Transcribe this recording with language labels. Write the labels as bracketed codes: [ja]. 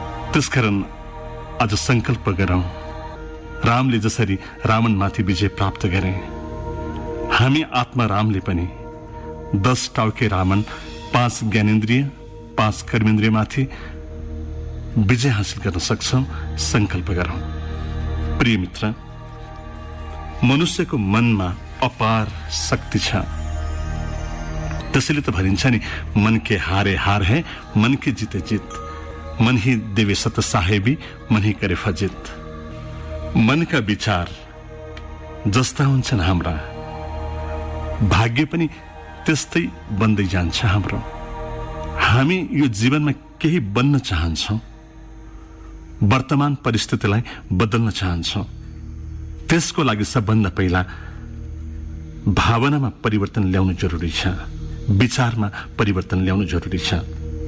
[ne] त्यसकारण आज सङ्कल्प गरौँ, रामले जसरी रावणमाथि विजय प्राप्त गरे, हामी आत्मा रामले पनि 10 टाउके रावण, 5 ज्ञानेन्द्रिय, 5 कर्मेन्द्रियमाथि विजय हासिल गर्न सक्छौँ। सङ्कल्प गरौँ। प्रिय मित्र, मनुष्यको मनमा अपार शक्ति छ। त्यसैले त भनिन्छ नि, [hi] मन के हारे हार है, मन के जिते जित, मन ही देवे सत साहेबी, मन ही करे फजित। [ne] मनका विचार जस्ता हुन्छन् हाम्रा, भाग्य पनि त्यस्तै बन्दै जान्छ हाम्रो। हामी यो जीवनमा केही बन्न चाहन्छौँ, वर्तमान परिस्थितिलाई बदल्न चाहन्छौँ, त्यसको लागि सबभन्दा पहिला भावनामा परिवर्तन ल्याउनु जरुरी छ, विचारमा परिवर्तन ल्याउनु जरुरी छ।